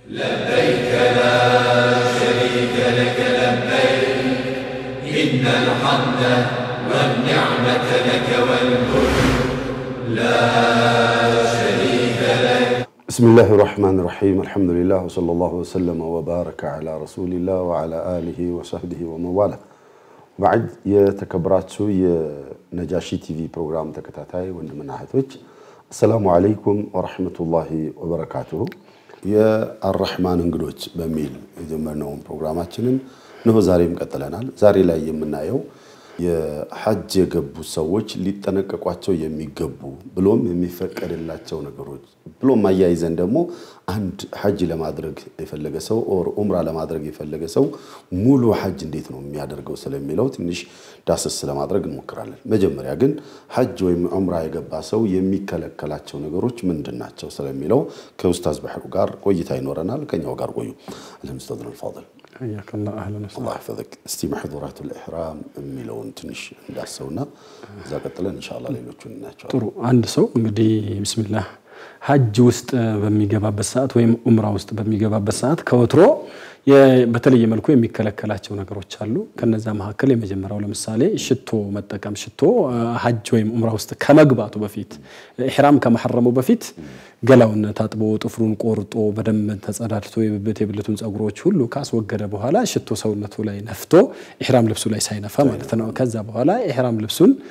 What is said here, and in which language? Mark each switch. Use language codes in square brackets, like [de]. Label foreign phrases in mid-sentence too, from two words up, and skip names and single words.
[ar] لبيك لا شريك لك لبيك إن الحمد والنعمة لك والملك لا شريك لك. بسم الله الرحمن الرحيم. الحمد لله وصلى الله وسلم وبارك على رسول الله وعلى آله وصحبه ومن والاه. بعد يتكبراتو [am] የነጃሺ ቲቪ ፕሮግራም ተከታታይ ወንድምና እህቶች [ar] السلام عليكم ورحمة الله وبركاته. [am] የአርህማን እንግዶች በሚል የጀመርነው ፕሮግራማችንን ነው ዛሬም ቀጥለናል። ዛሬ ላይ የምናየው የሐጅ የገቡ ሰዎች ሊጠነቀቋቸው የሚገቡ ብሎም የሚፈቀድላቸው ነገሮች ብሎም ማያይዘን ደግሞ አንድ ሐጅ ለማድረግ የፈለገ ሰው ኦር ዑምራ ለማድረግ የፈለገ ሰው ሙሉ ሐጅ እንዴት ነው የሚያደርገው ስለሚለው ትንሽ ዳሰስ ለማድረግ እንሞክራለን። መጀመሪያ ግን ሐጅ ወይም ዑምራ የገባ ሰው የሚከለከላቸው ነገሮች ምንድናቸው ስለሚለው ከኡስታዝ ባህሩ ጋር ቆይታ ይኖረናል። ከኛው ጋር ቆዩ። [ar] الحمد لله تفضل. حياك الله اهلا وسهلا. [am] الله يحفظك. [ar] محظورات الاحرام [am] የሚለውን ትንሽ እንዳሰውና እዛ ቀጥለን ኢንሻአላህ ሌሎቹን እናያቸው። ጥሩ አንድ ሰው እንግዲህ ቢስሚላህ ሐጅ ውስጥ በሚገባበት ሰዓት ወይም ዑምራ ውስጥ በሚገባበት ሰዓት ከወትሮ በተለየ መልኩ የሚከለከላቸው ነገሮች አሉ። ከነዛ መካከል የመጀመሪያው ለምሳሌ ሽቶ መጠቀም። ሽቶ ሐጅ ወይም ዑምራ ውስጥ ከመግባቱ በፊት ኢህራም ከመሐረሙ በፊት ገላውን ታጥቦ ጥፍሩን ቆርጦ በደንብ ተጸዳድቶ የብልቱን ጸጉሮች ሁሉ ካስወገደ በኋላ ሽቶ ሰውነቱ ላይ ነፍቶ ኢህራም ልብሱ ላይ ሳይነፋ ማለት ነው። ከዛ በኋላ ኢህራም ልብሱን